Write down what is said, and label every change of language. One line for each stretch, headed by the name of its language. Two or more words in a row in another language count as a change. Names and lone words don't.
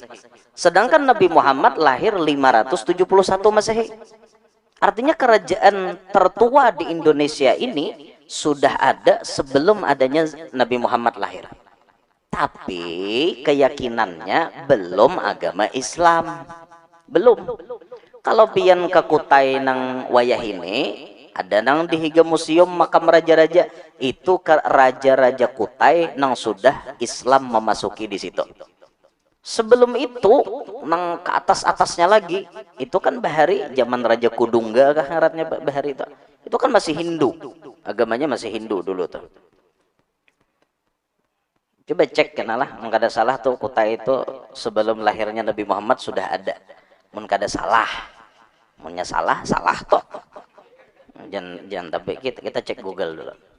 Indonesian: Sedangkan Nabi Muhammad lahir 571 Masehi. Artinya kerajaan tertua di Indonesia ini sudah ada sebelum adanya Nabi Muhammad lahir. Tapi keyakinannya belum agama Islam. Belum.
Banjar: Kalau pian ke Kutai nang wayah ini, ada nang dihiga museum makam raja-raja. Itu raja-raja Kutai nang sudah Islam memasuki di situ. Sebelum itu, nang ke atas-atasnya lagi, itu kan bahari zaman Raja Kudungga kah ngarannya bahari itu.
Indonesian: Itu kan masih Hindu. Agamanya masih Hindu dulu tuh. Coba cek kenalah, nggak ada salah tuh Kutai itu sebelum lahirnya Nabi Muhammad sudah ada.
Banjar: Mun kada salah. Munnya salah toh.
Indonesian: Jangan tapi kita cek Google dulu.